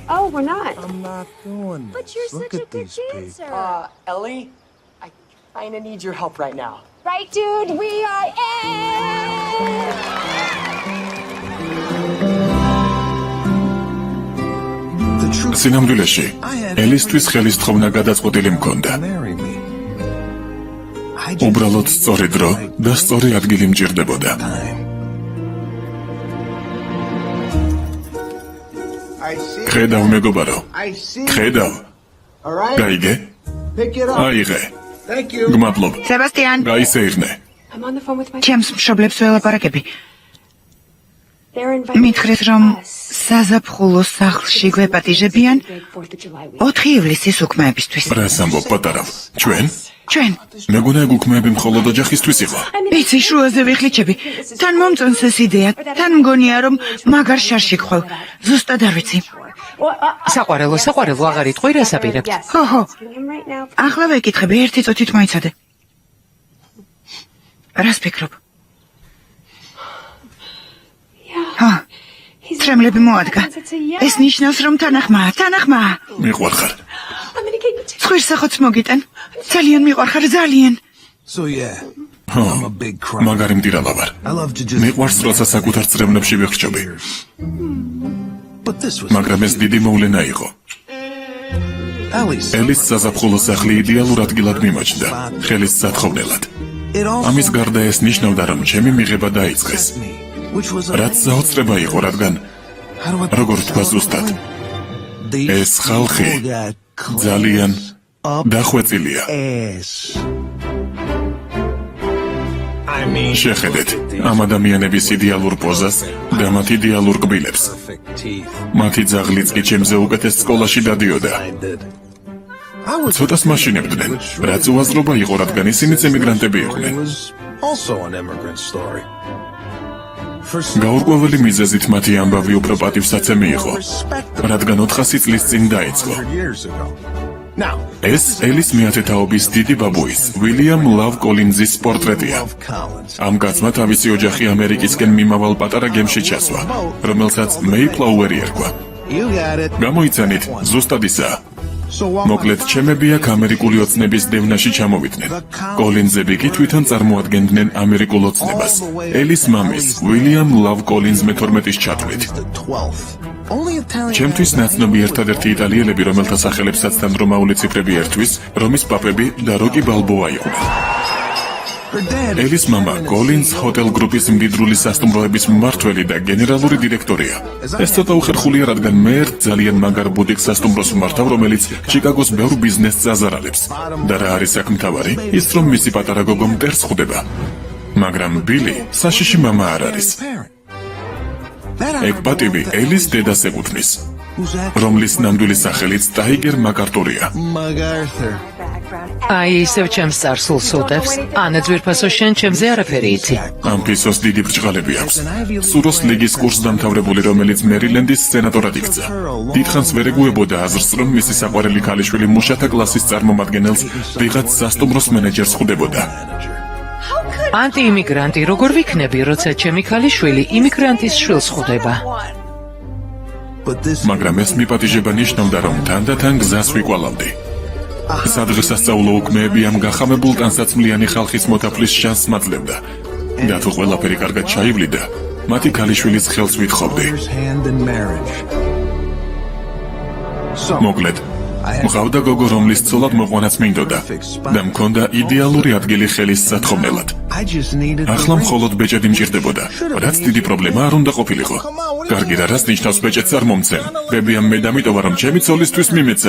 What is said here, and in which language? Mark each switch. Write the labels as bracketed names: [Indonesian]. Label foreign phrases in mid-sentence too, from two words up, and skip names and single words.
[English] Oh, we're not. I'm not doing But this. you're Look such a at good these people. dancer. Ellie, I kind of need your help right now. Right, dude? We are in! The truth. [Georgian] სინამდვილეში ელისთვის ხელისთხოვნა გადაწყვეტილი მქონდა. [English] Marry me. I [Georgian] უბრალოდ სწორი დრო და სწორი ადგილი მჭირდებოდა. [English] time. [Georgian] ხედავ მეგობარო, ხედავ. გაიგე? აიღე. გმადლობ. სებასტიან, გაისეირნე. [English] I'm on the phone with my [Georgian] ჩემს მშობლებს ველაპარაკები. [English] They're inviting [Georgian] მითხრეს, რომ [English] us. [Georgian] საზაფხულოს სახლში გვეპატიჟებიან [English] Big 4th of July week. [Georgian] 4 ივლისის უქმეებისთვის. რას ამბობ პატარავ? ჩვენ? ჩვენ მეგონა ეგ უქმეები მხოლოდ ოჯახისთვის იყო. იცი შუაზე ვიხლიჩები. თან მომწონს ეს იდეა. თან მგონია რომ მაგარ შარში გხვევ. ზუსტად არ ვიცი. საყვარელო აღარ იტყვი რას აპირებთ? [English] Yes. [Georgian] ხო, ხო. [English] Asking him right now. [Georgian] ახლა ვეკითხები, ერთი წუთით მოიცადე. რას ფიქრობ? ჰა, [English] He's [Georgian] ტრემლები მოადგა. [English] It's a yes. [Georgian] ეს ნიშნავს რომ თანახმაა. მიყვარხარ. [English] I'm gonna get you to [Georgian] ცხვირსახოც მოგიტან. ძალიან მიყვარხარ, ძალიან. [English] So yeah, [Georgian] ხო, [English] I'm a big cry. [Georgian] მაგარი მტირალა ვარ. [English] I love to just. [Georgian] მიყვარს როცა საკუთარ წრევნებში ვიხჭობი. [English] But this was. [Georgian] მაგრამ ეს დიდი მოვლენა იყო. [English] Ellie's. [Georgian] ელის საზაფხულო სახლი იდეალურ ადგილად მიმოჩნდა, ხელის სათხოვნელად. [English] It also. [Georgian] ამის გარდა ეს ნიშნავდა, რომ ჩემი მიღება დაიწყეს. [English] me, which was. [Georgian] რაც საოცრება იყო, რადგან [English] How do I? [Georgian] როგორ თქვა ზუსტად, ეს ხალხი ძალიან დახვეწილია. [English] ass. I mean. [Georgian] შეხედეთ ამ ადამიანების იდეალურ პოზას და მათ იდეალურ კბილებს. [English] Perfect teeth. [Georgian] მათი ძაღლიც კი ჩემზე უკეთეს სკოლაში დადიოდა. [English] I did. I was. [Georgian] ცოტას მაშინებდნენ, რაც უაზრობა იყო, რადგან ისინიც ემიგრანტები [English] It [Georgian] იყვნენ. [English] was also an immigrant story. For some [Georgian] გაურკვეველი მიზეზით მათი ამბავი უფრო პატივსაცემი იყო, [English] respectable [Georgian] რადგან 400 წლის წინ დაიწყო. [English] 100 years ago. Now, [Georgian] ეს ელის მეათე თაობის დიდი ბაბუის, უილიამ ლავ კოლინზის პორტრეტია. [English] Love Collins. [Georgian] ამ კაცმა თავისი ოჯახი ამერიკისკენ მიმავალ პატარა გემში ჩასვა, რომელსაც მეიფლაუერი ერქვა. [English] You got it. [Georgian] გამოიცანით, ზუსტად ისაა. [English] So while [Georgian] მოკლედ, ჩემები აქ ამერიკული ოცნების დევნაში ჩამოვიდნენ. კოლინზები კი თვითონ წარმოადგენდნენ ამერიკულ ოცნებას. ელის მამის, უილიამ ლავ კოლინზ მე-12-ის ჩათვლით. [English] the 12th. Only Italian. [Georgian] ჩემთვის ნაცნობი ერთადერთი იტალიელები, რომელთა სახელებსაც თანდრომაული ციფრები ერთვის, რომის პაპები და როკი ბალბოა იყვნენ. [English] Her dad. [Georgian] ელის მამა კოლინზ ჰოტელ გრუპის მდიდრული სასტუმროების მმართველი და გენერალური დირექტორია. ეს ცოტა უხერხულია, რადგან მე ერთ ძალიან მაგარ ბუდიკ სასტუმროს ვმართავ, რომელიც ჩიკაგოს ბევრ ბიზნესს აზარალებს. და რა არის აქ მთავარი? ის რომ მისი პატარა გოგო მტერს ხვდება. მაგრამ ბილი საშიში მამა არ არის. [English] Parent. That I [Georgian] ეგ პატივი ელის დედას ეკუთვნის, [English] Who's that? [Georgian] რომლის ნამდვილი სახელიც ტაიგერ მაკარტურია. [English] MacArthur. Background. [Georgian] აი ისევ ჩემს წარსულს უდევს. ანა ძვირფასო შენ ჩემზე არაფერი იცი. ამ ფისოს დიდი ბრჭყალები აქვს. სუროს ლიგის კურსს დამთავრებული, რომელიც მერილენდის სენატორად იქცა. დიდხანს ვერ ეგუებოდა აზრს, რომ მისი საყვარელი ქალიშვილი მუშათა კლასის წარმომადგენელს ვიღაც სასტუმროს მენეჯერს ხვდებოდა. ანტიიმიგრანტი როგორ ვიქნები, როცა ჩემი ქალიშვილი იმიგრანტის შვილს ხვდება? [English] But this. [Georgian] მაგრამ ეს მიპატიჟება ნიშნავდა, რომ თანდათან გზას ვიკვალავდი. სადღესასწაულო უქმეები ამ გახამებულ ტანსაცმლიანი ხალხის მოთაფლის შანსს მაძლევდა. და თუ ყველაფერი კარგად ჩაივლიდა, მათი ქალიშვილის ხელს ვითხოვდი. [English] Father's hand in marriage. So. [Georgian] მოკლედ, მყავდა გოგო, რომლის ცოლად მოყვანაც მინდოდა და მქონდა იდეალური ადგილი ხელის სათხოვნელად. ახლა მხოლოდ ბეჭედი მჭირდებოდა, რაც დიდი პრობლემა არ უნდა ყოფილიყო. კარგი რა, რას ნიშნავს ბეჭედს არ მომცემ? ბებიამ მე დამიტოვა, რომ ჩემი ცოლისთვის მიმეცა.